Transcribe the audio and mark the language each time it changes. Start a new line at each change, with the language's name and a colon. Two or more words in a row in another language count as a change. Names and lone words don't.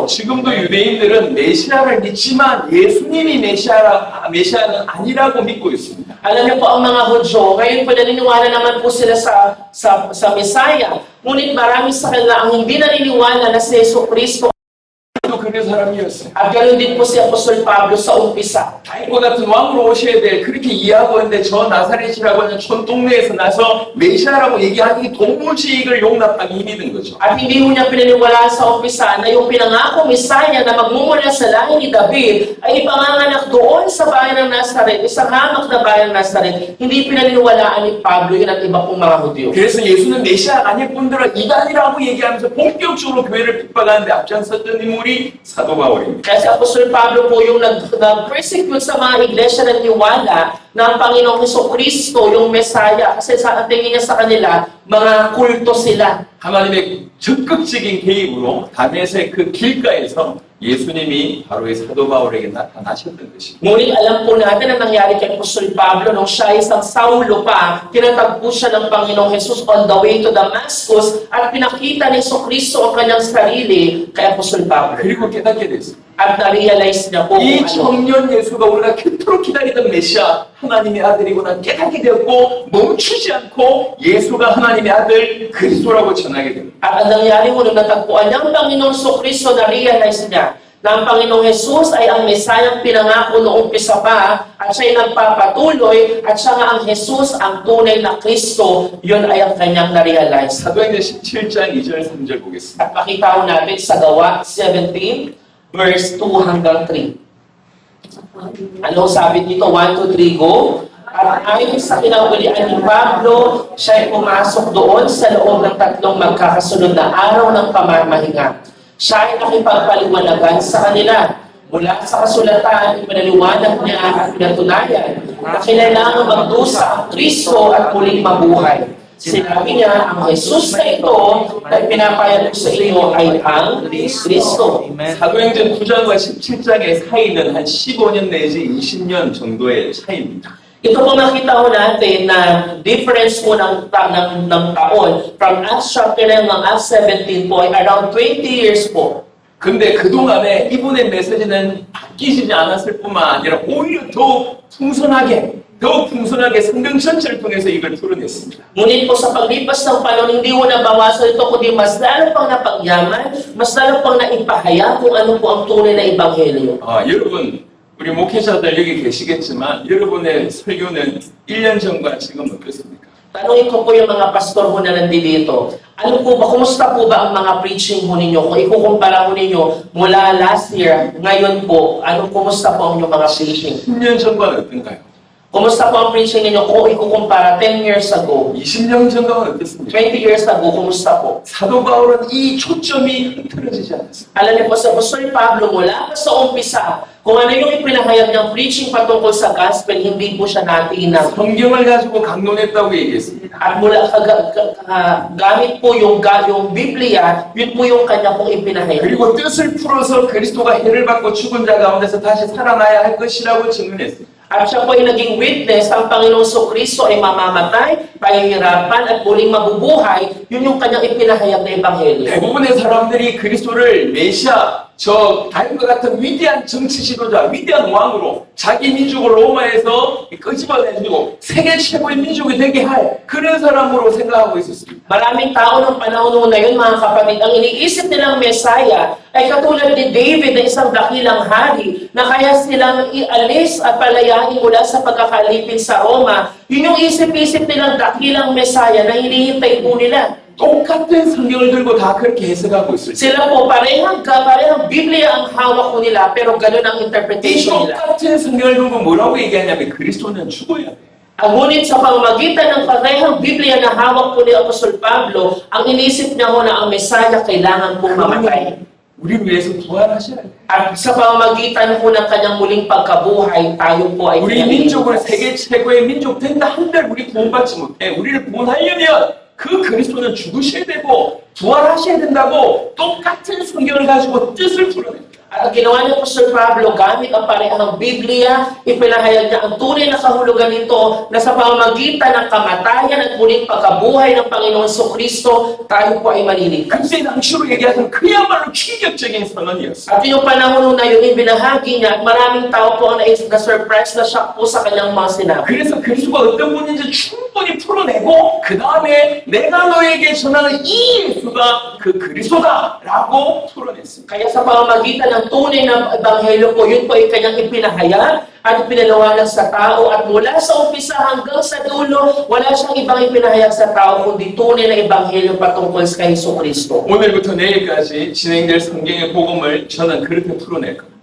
Korean: 지금도 유대인들은 메시아를 믿지만 예수님이 메시아는 아니라고 믿고 있습니다.
Filipino: Alam niyo po ang mga Hudyo, ngayon po naniniwala naman po sila sa Mesaya. Ngunit marami sa kanila ang hindi naniniwala na si Jesus Kristo.
Korean: 또 그런 사람이었어요.
Filipino: At ganoon din po si Apostol Pablo sa umpisa.
Korean: 다윗과 같은 왕으로 오셔야 돼. 그렇게 이해하고 있는데 저 나사렛이라고 하는 촌동네에서 나서 메시아라고 얘기하니 동물식을 용납하기 힘이 든 거죠.
Filipino: At hindi mo niya pinaniwalaan sa umpisa na yung pinangako Mesaya na magmumula sa lahi ni David ay ipanganganak doon sa bayan ng Nazaret, isang hamak na bayan ng Nazaret. Hindi pinaniwalaan ni Pablo yun at iba pong mga Hudyo.
Korean: 그래서 예수는 메시아가 아닐 뿐더러 이단이라고 얘기하면서 본격적으로 교회를 핍박하는데 앞장섰던 인물이 사도 바울입니다.
Filipino: Kasi Apostol Pablo po yung nag-persecute sa mga iglesia na niwala na ang Panginoong Jesucristo, yung Mesaya, kasi sa tingin niya sa kanila, mga kulto sila.
Korean: 하나님의 적극적인 개입으로 다메섹 그 길가에서 예수님이 바로 이 사도 바울에게 나타나셨던 것입니다.
Filipino: Ngunit alam po natin ang nangyari kay Apostol Pablo nung siya isang Saulo pa, tinatagpo siya ng Panginoong Jesus
English: on the way to Damascus
Filipino: at pinakita ni Jesucristo ang kanyang sarili kay Apostol Pablo.
Korean: 그리고 깨닫게 됐습니다.
Filipino: At na-realize niya po
Korean: 이 청년 예수가 우리가 그토록 기다리던 메시아 하나님의 아들이구나 깨닫게 되었고 멈추지 않고 예수가 하나님의 아들 그리스도라고 전하게 됩니다.
Filipino: At ang nangyari mo nung natagpuan niya ang Panginoong Jesucristo, na-realize niya na ang Panginoong Jesus ay ang Mesayang pinangako noong umpisa pa at siya'y nagpapatuloy at siya nga ang Jesus, ang tunay na Kristo, yun ay ang kanyang na-realize.
Korean: 사도행전 17장 2절 3절 보겠습니다.
Filipino: At makita ko natin sa Gawa 17, verse 2 hanggang 3. Ano sabi dito? 1, 2, 3, go. At ayon sa kinaulian ni Pablo, siya'y pumasok doon sa loob ng tatlong magkakasunod na araw ng pamamahinga. Siya ay nakipagpaliwanagan sa kanila. Mula sa kasulatan, ipinaliwanag niya at pinatunayan na kailangan magdusa ang Kristo at muling mabuhay. Sinabi niya, ang Jesus na ito na pinapayag sa inyo ay ang Kristo.
Korean: 사도행전 9장과 17장의 사이는 한 15년 내지 20년 정도의 차이입니다.
Filipino: Ito po nakita ko natin na difference po ng taon.
English: From Acts chapter 9 ng Acts 17
Filipino: po, ay
English: around 20 years po.
Korean: 근데 그동안에 이분의 메시지는 바뀌지 않았을 뿐만 아니라 오히려 더욱 풍성하게 성경 전체를 통해서 이걸 풀어냈습니다.
Filipino: Ngunit po sa paglipas ng panahon, hindi mo nabawasan ito, kundi mas lalo pang napagyaman, mas lalo pang naipahayag kung ano po ang tunay na ebanghelyo.
Korean: 여러분, 우리 목회자들 여기 계시겠지만 여러분의 설교는 1년 전과 지금 어떻습니까?
Filipino: Tanungin ko po yung mga pastor mo na nandito. Ano po ba, kumusta po ba ang mga preaching mo ninyo? Kung ikukumpara mo ninyo mula
English: last year,
Filipino: ngayon po, kumusta po ang inyong mga preaching?
Korean: 10년 전과는 어떤가요?
Filipino: Kumusta po ang preaching ninyo kung ikukumpara
English: 10 years ago?
Korean: 20년 전과는 어떻습니까?
English: 20 years ago,
Filipino: kumusta po?
Korean: 사도 바울은 이 초점이 흐트러지지 않았습니다.
Filipino: Alam niyo po sa Apostol Pablo mula sa umpisa, kung ano yung ipinahayag niyang preaching patungkol sa gospel, hindi po siya natinag.
Korean: 성경을 가지고 강론했다고 얘기했습니다.
Filipino: At mula gamit po yung Biblia, yun po yung kanya pong ipinahayag.
Korean: 그리고 뜻을 풀어서 그리스도가 해를 받고 죽은 자 가운데서 다시 살아나야 할 것이라고 증언했습니다.
Filipino: At siya po ay naging witness, ang Panginoong Jesucristo ay mamamatay, pahihirapan, at muling mabubuhay. Yun yung kanyang ipinahayag na ebanghelyo.
Korean: 대부분의 사람들이 그리스도를 메시아, 다윗과 같은 위대한 정치 지도자, 위대한 왕으로 자기 민족을 로마에서 끄집어내주고 세계 최고의 민족이 되게 할 그런 사람으로 생각하고 있었습니다.
Filipino: Maraming tao ng panahon na yun, mga kapatid, ang iniisip nilang Messiah ay katulad ni David na isang dakilang hari na kaya silang ialis at palayain mula sa pagkakalipin sa Roma. Yun yung isip-isip nilang dakilang Messiah na hinihintay po nila.
Korean: 똑같은 성경을 들고 다 그렇게 해석하고 있어요.
Filipino: Sila po parehang Biblia ang hawak ko nila pero ganun ang
Korean: 이
Filipino: interpretation nila.
Korean: 똑같은 성경을 들고 뭐라고 얘기하냐면 그리스도는 죽어야 돼.
Filipino: Ngunit sa pamamagitan ng parehang Biblia na hawak po ni Apostol Pablo, ang inisip niya ho na ang Mesaya kailangan pong mamatay.
Korean: 우리를 위해서 부활하셔야 돼.
Filipino: At sa pamamagitan po ng kanyang muling pagkabuhay, tayo po ay
Korean: 우리 민족을 세계 최고의 민족 된다 한들 우리 구원받지 못해. 우리를 구원하려면 그 그리스도는 죽으셔야 되고 부활하셔야 된다고 똑같은 성경을 가지고 뜻을 풀어냅니다.
Filipino: At ang ginawa ni Apostol Pablo, gamit ang parehang Biblia, ipinahayag niya ang tunay na kahulugan nito na sa pamamagitan ng kamatayan at muling pagkabuhay ng Panginoon Jesucristo, tayo po ay maliligtas.
Korean: 그때 당시로 얘기하자면 그야말로 충격적인 선언이었어요.
Filipino: At yung panahon na yun, ibinahagi niya at maraming tao po ang na-surprise na shock po sa kanyang mga sinabi.
Korean: 그래서 그리스도가 어떤 분인지 충분히 풀어내고 그 다음에 내가 너에게 전하는 이 예수가 그 그리스도다라고 풀어냈습니다.
Filipino: Kaya sa pamamagitan ng tunay na ebanghelyo po, yun po ay kanyang ipinahayag at ipinaliwanag sa tao at mula sa umpisa hanggang sa dulo, wala siyang ibang ipinahayag sa tao kundi tunay na ebanghelyo patungkol sa Jesucristo.
Korean: 오늘부터 내일까지 진행될 성경의 복음을 저는 그렇게 풀어낼 겁니다.